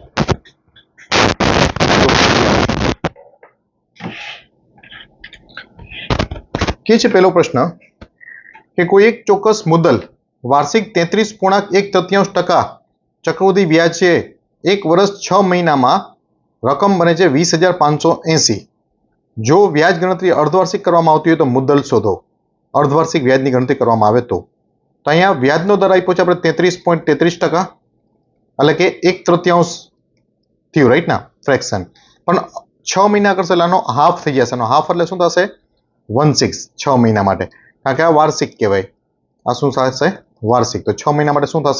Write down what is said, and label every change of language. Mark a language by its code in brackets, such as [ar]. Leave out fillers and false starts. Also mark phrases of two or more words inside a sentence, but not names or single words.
[gu] કે છે પહેલો પ્રશ્ન કે કોઈ એક ચોક્કસ મુદ્દલ વાર્ષિક 33.1% ચક્રવૃદ્ધિ વ્યાજ છે એક વર્ષ 6 મહિના માં રકમ બને છે 20,580। જો વ્યાજ ગણતરી અર્ધવાર્ષિક કરવામાં આવતી હોય તો મુદ્દલ શોધો। અર્ધવાર્ષિક વ્યાજની ગણતરી કરવામાં આવે તો અહીંયા વ્યાજનો દર આપ્યો છે આપણે 33.33%, એટલે કે 1/3 થયું, રાઈટ ના, ફ્રેક્શન। પણ 6 મહિના કરશે એટલે આનો હાફ થઈ જશે। આનો હાફ એટલે શું થશે? 1/6 6 મહિના માટે, કારણ કે આ વાર્ષિક કહેવાય। આ શું થશે? વાર્ષિક। તો 6 મહિના માટે શું થશે?